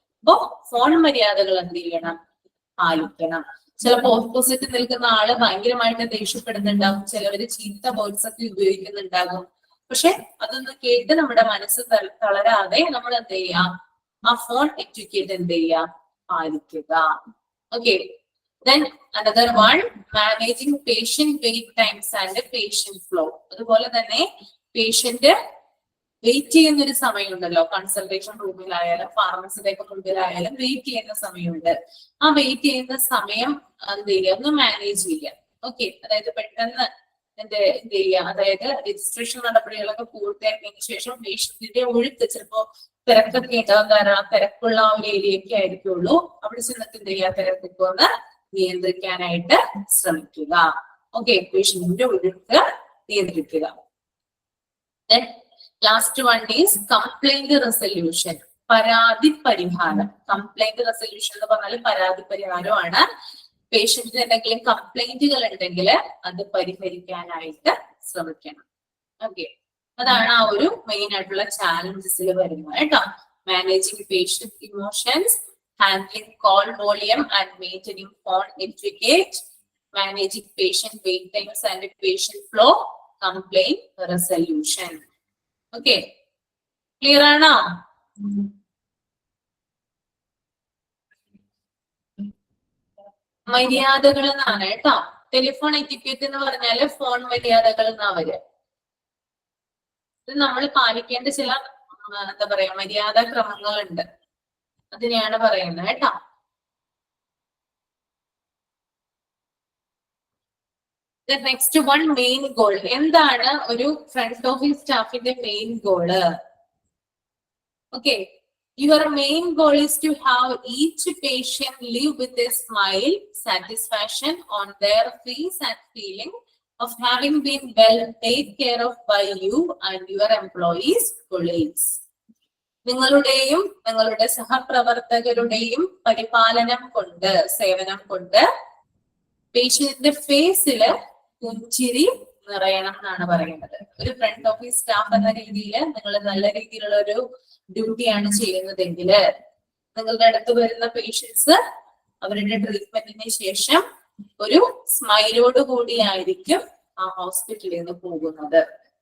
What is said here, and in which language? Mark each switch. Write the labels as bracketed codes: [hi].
[ml] അപ്പോ ഫോൺ മര്യാദകൾ എന്ത് ചെയ്യണം? പാലിക്കണം. ചിലപ്പോ ഓപ്പോസിറ്റ് നിൽക്കുന്ന ആള് ഭയങ്കരമായിട്ട് ദേഷ്യപ്പെടുന്നുണ്ടാകും, ചിലവര് ചീത്ത വേർഡ്സ് ഒക്കെ ഉപയോഗിക്കുന്നുണ്ടാകും. പക്ഷെ അതൊന്ന് കേട്ട് നമ്മുടെ മനസ്സ് തളരാതെ നമ്മൾ എന്ത് ചെയ്യാം, ആ ഫോൺ എറ്റിക്യൂട്ട് എന്ത് ചെയ്യാം, പാലിക്കുക. Okay. [en] Then another one, managing patient wait times and patient flow. [ml] അതുപോലെ തന്നെ പേഷ്യന്റ് വെയിറ്റ് ചെയ്യുന്ന ഒരു സമയമുണ്ടല്ലോ, കൺസൾട്ടേഷൻ റൂമിലായാലും ഫാർമസിയിലേക്ക് മുമ്പിലായാലും വെയിറ്റ് ചെയ്യുന്ന സമയമുണ്ട്. ആ വെയിറ്റ് ചെയ്യുന്ന സമയം എന്ത് ചെയ്യുക, ഒന്ന് മാനേജ് ചെയ്യുക. ഓക്കെ. അതായത് പെട്ടെന്ന് എന്ത് ചെയ്യുക, അതായത് രജിസ്ട്രേഷൻ നടപടികളൊക്കെ പൂർത്തിയാക്കിയതിനു ശേഷം പേഷ്യന്റിന്റെ ഒഴുക്ക് ചിലപ്പോ തിരക്കൊക്കെ ഉണ്ടാകും. കാരണം ആ തിരക്കുള്ള ആ ഒരു ഏരിയയൊക്കെ ആയിരിക്കുള്ളൂ. അവിടെ ചെന്നിട്ട് എന്ത് ചെയ്യുക, തിരക്കൊക്കെ ഒന്ന് നിയന്ത്രിക്കാനായിട്ട് ശ്രമിക്കുക. ഓക്കെ. പേഷ്യന്റിന്റെ ഒഴുക്ക് നിയന്ത്രിക്കുക. [en] Then last one is complaint resolution. [ml] പരാതി പരിഹാരം. കംപ്ലൈന്റ് റെസൊല്യൂഷൻ എന്ന് പറഞ്ഞാൽ പരാതി പരിഹാരമാണ്. പേഷ്യന്റിന് എന്തെങ്കിലും കംപ്ലൈന്റുകൾ ഉണ്ടെങ്കിൽ അത് പരിഹരിക്കാനായിട്ട് ശ്രമിക്കണം. ഓക്കെ. അതാണ് ആ ഒരു മെയിൻ ആയിട്ടുള്ള ചാലഞ്ചസിൽ വരുന്നത് കേട്ടോ. [en] Managing patient emotions, handling call volume and maintaining phone etiquette, managing patient wait times and patient flow, complaint resolution. Okay, clear ആണോ? [ml] മര്യാദകൾ എന്നാണ് കേട്ടോ. ടെലിഫോൺ എറ്റിക്യൂട്ട് എന്ന് പറഞ്ഞാല് ഫോൺ മര്യാദകൾ എന്നാ വരിക. ഇത് നമ്മൾ പാലിക്കേണ്ട ചില എന്താ പറയാ മര്യാദാ ക്രമങ്ങളുണ്ട്, അതിനെയാണ് പറയുന്നത് കേട്ടോ. Next one, main goal. എന്താണ് ഒരു front office സ്റ്റാഫിന്റെ main goal? Okay. [en] Your main goal is to have each patient live with a smile, satisfaction on their face and feeling of having been well taken care of by you and your employees, colleagues. [ml] നിങ്ങളുടെയും നിങ്ങളുടെ സഹപ്രവർത്തകരുടെയും പരിപാലനം കൊണ്ട്, സേവനം കൊണ്ട് പേഷ്യന്റിന്റെ ഫേസില് പുഞ്ചിരി നിറയണം എന്നാണ് പറയുന്നത്. ഒരു ഫ്രണ്ട് ഓഫീസ് സ്റ്റാഫ് എന്ന രീതിയിൽ നിങ്ങൾ നല്ല രീതിയിലുള്ള ഒരു ഡ്യൂട്ടിയാണ് ചെയ്യുന്നതെങ്കിൽ നിങ്ങളുടെ അടുത്ത് വരുന്ന പേഷ്യൻസ് അവരുടെ ട്രീറ്റ്മെന്റിന് ശേഷം ഒരു സ്മൈലോട് കൂടിയായിരിക്കും ആ ഹോസ്പിറ്റലിൽ നിന്ന് പോകുന്നത്.